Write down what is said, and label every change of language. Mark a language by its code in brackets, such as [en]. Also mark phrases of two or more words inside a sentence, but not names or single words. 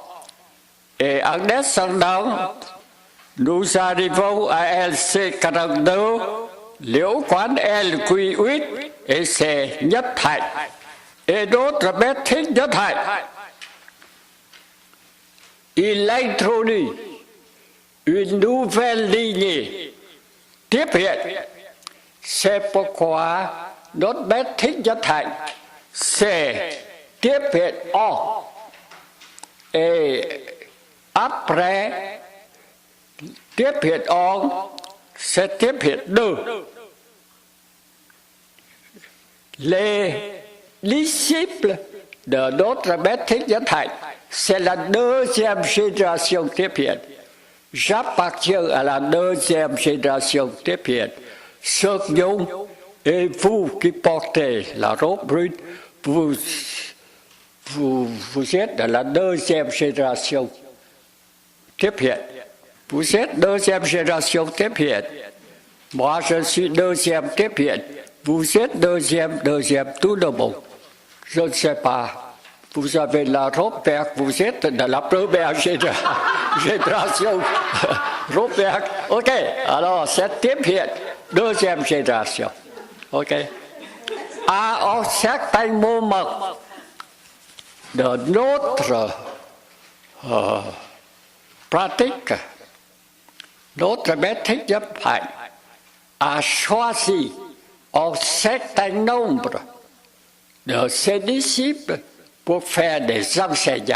[fr] Et en descendant, nous arrivons à LC42, Liu Quan LQ8, et c'est Nhất Hạnh. Et notre maître Thích Nhất Hạnh, il introduit une nouvelle lignée [vi] tiếp hiện. [fr] C'est pourquoi notre maître Thích Nhất Hạnh, c'est [vi] tiếp hiện [fr] O. Et après [vi] tiếp hiện [fr] O, c'est [vi] tiếp hiện [fr] deux. Les disciples de notre maître Thích Nhất Hạnh, c'est la deuxième génération [vi] tiếp hiện. [fr] J'appartiens à la deuxième génération [vi] tiếp hiện. [fr] Sơ Nhung et vous qui portez la robe brune, vous êtes de la deuxième génération [vi] tiếp hiện. [fr] Vous êtes deuxième génération [vi] tiếp hiện. [fr] Moi, je suis deuxième [vi] tiếp hiện. [fr] Vous êtes deuxième, tout le monde. Je ne sais pas. Vous avez la robe verte, vous êtes de la première génération. Robe verte. OK. Alors, c'est [vi] tiếp hiện, [fr] deuxième génération. OK. À un certain moment de notre pratique, notre maître Thích Nhất Hạnh a choisi un certain nombre de ses disciples pour faire des enseignants.